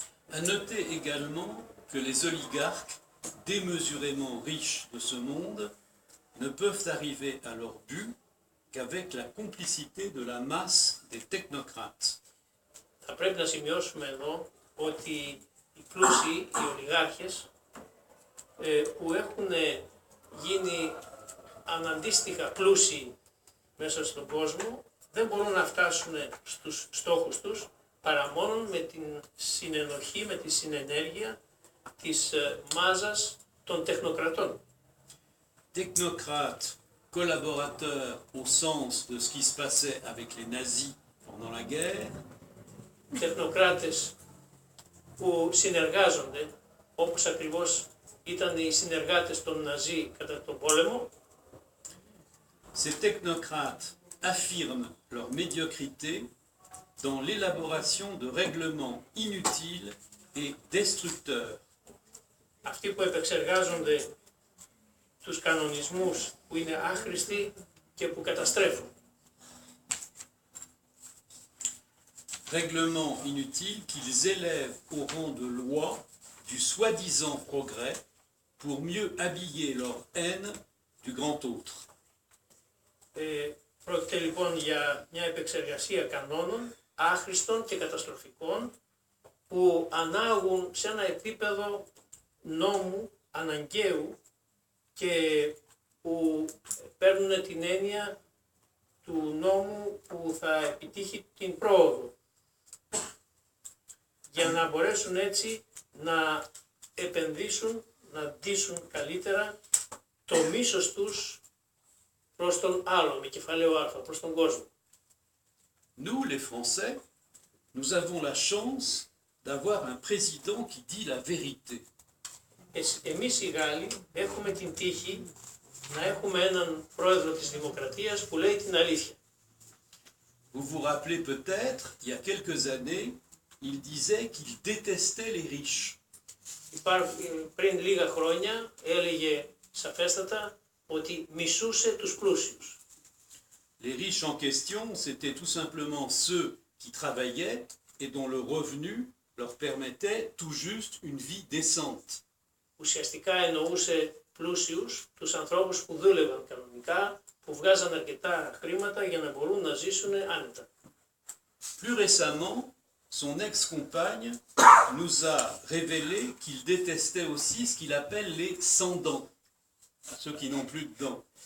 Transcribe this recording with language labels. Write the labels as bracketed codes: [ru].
[fr] À noter également que les oligarques, démesurément riches de ce monde, ne peuvent arriver à leur but qu'avec la complicité de la masse des technocrates. [el] Θα πρέπει να σημειώσουμε εδώ ότι οι πλούσιοι, οι ολιγάρχες, που έχουν γίνει αναντίστοιχα πλούσιοι μέσα στον κόσμο, δεν μπορούν να φτάσουν στους στόχους τους παρά μόνο με την συνενοχή, με τη συνενέργεια της μάζας των τεχνοκρατών. [fr] Technocrates, collaborateurs au sens de ce qui se passait avec les nazis pendant la guerre, [el] Τεχνοκράτες που συνεργάζονται, όπως ακριβώς ήταν οι συνεργάτες των Ναζί κατά τον πόλεμο. [fr] ces technocrates affirment leur médiocrité dans l'élaboration de règlements inutiles et destructeurs. [el] Αυτοί που επεξεργάζονται τους κανονισμούς που είναι άχρηστοι και που καταστρέφουν. [fr] Règlements inutiles qu'ils élèvent au rang de loi du soi-disant progrès pour mieux habiller leur haine du grand autre. [el] Πρόκειται λοιπόν για μια επεξεργασία κανόνων άχρηστων και καταστροφικών που ανάγουν σε ένα επίπεδο νόμου αναγκαίου και που παίρνουν την έννοια του νόμου που θα επιτύχει την πρόοδο για να μπορέσουν έτσι να επενδύσουν, να ντύσουν καλύτερα το μίσος τους προς τον άλλο, με κεφαλαίο α, προς τον κόσμο. [fr] Nous, les Français, nous avons la chance d'avoir un président qui dit la vérité. [el] Εμείς οι Γάλλοι έχουμε την τύχη να έχουμε έναν πρόεδρο της Δημοκρατίας που λέει την αλήθεια. [fr] Vous vous rappelez peut-être, il y a quelques années, il disait qu'il détestait les riches. [el] Πριν λίγα χρόνια έλεγε σαφέστατα ότι μισούσε τους πλούσιους. [fr] Les riches en question, c'était tout simplement ceux qui travaillaient et dont le revenu leur permettait tout juste une vie décente. [el] Ουσιαστικά εννοούσε πλούσιους, τους ανθρώπους που δούλευαν κανονικά, που βγάζαν αρκετά χρήματα για να μπορούν να ζήσουν άνετα. [fr] Plus récemment, son ex-compagne nous a révélé qu'il détestait aussi ce qu'il appelle les sans-dents, ceux qui n'ont plus de dents.